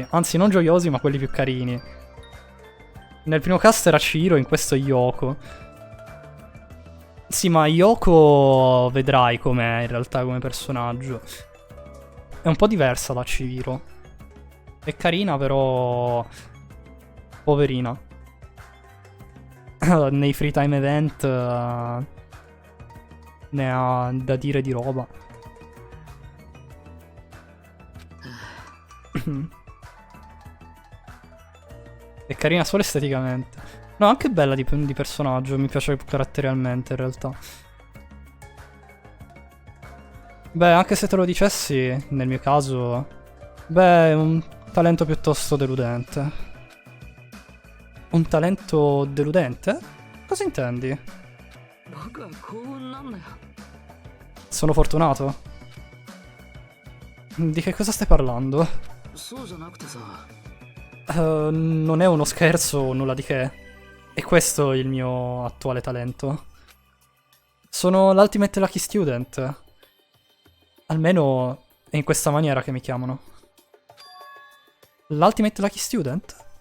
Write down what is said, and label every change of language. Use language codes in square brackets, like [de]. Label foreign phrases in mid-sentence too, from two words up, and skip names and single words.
[it] Anzi, non gioiosi, ma quelli più carini. Nel primo cast era Chihiro, in questo è Yoko. Sì, ma Yoko vedrai com'è in realtà come personaggio. È un po' diversa da Chihiro. È carina, però poverina. Nei [en] free time event [it] ne ha da dire di roba. È carina solo esteticamente. No, anche bella di personaggio. Mi piace caratterialmente in realtà. Beh, anche se te lo dicessi, nel mio caso, beh, è un talento piuttosto deludente. Un talento deludente? Cosa intendi? [ja] 僕は幸運なんだよ。 [it] Sono fortunato? Di che cosa stai parlando? [ja] そうじゃなくてさ。 [it] Non è uno scherzo o nulla di che. E questo è il mio attuale talento. Sono l' [en] Ultimate Lucky Student. [it] Almeno è in questa maniera che mi chiamano. [en] L'Ultimate Lucky Student?